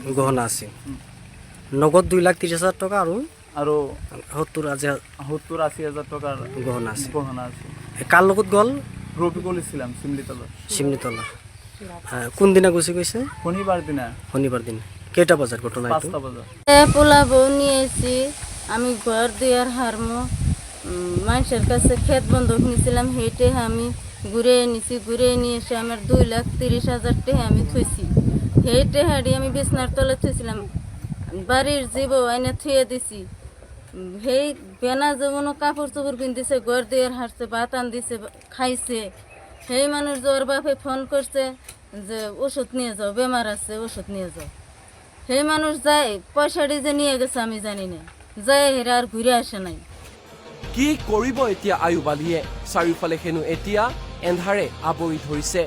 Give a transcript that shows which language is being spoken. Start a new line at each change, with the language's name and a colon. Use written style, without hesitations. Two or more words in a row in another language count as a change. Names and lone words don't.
Assamese: গহনা আছিল। নগদ 2,30,000 টকা আৰু 70,000-80,000 টকাৰ গহনা আছে। কাৰ লগত গ'ল? ৰফিকুল ইছলাম চিমলিতলা। কোনদিনা গুচি গৈছে? শনিবাৰ দিনা। কেইটা বজাত ঘটনা? 5টা বজাত।
Bangla: পোলা বউ নিয়েছি, আমি ঘর দুয়ার হারমো, মানুষের কাছে ক্ষেত বন্ধক নিয়েছিলাম, হেঁটে আমি ঘুরে নিয়েছি। ঘুরে নিয়ে এসে আমার 2,30,000 টাকা আমি থুইছি। হেঁটে হাঁড়ি আমি বিছনার তলে থুইছিলাম, বাড়ির জীব আইনে থুয়ে দিছি। সেই বেনা যেমন কাপড় চোপড় কিনতেছে, ঘর দুয়ার হারছে, ভাত আন দিছে, খাইছে। সেই মানুষ ওর বাপে ফোন করছে যে ওষুধ নিয়ে যাও, বেমার আছে, ওষুধ নিয়ে যাও। সেই মানুষ যায়, পয়সাটি যে নিয়ে গেছে আমি জানি না, যায় হেরা আর ঘুরে আসে নাই।
Assamese: কি কৰিব এতিয়া আয়ুব আলীয়ে? চাৰিওফালে হেনো এতিয়া এন্ধাৰে আৱৰি ধৰিছে।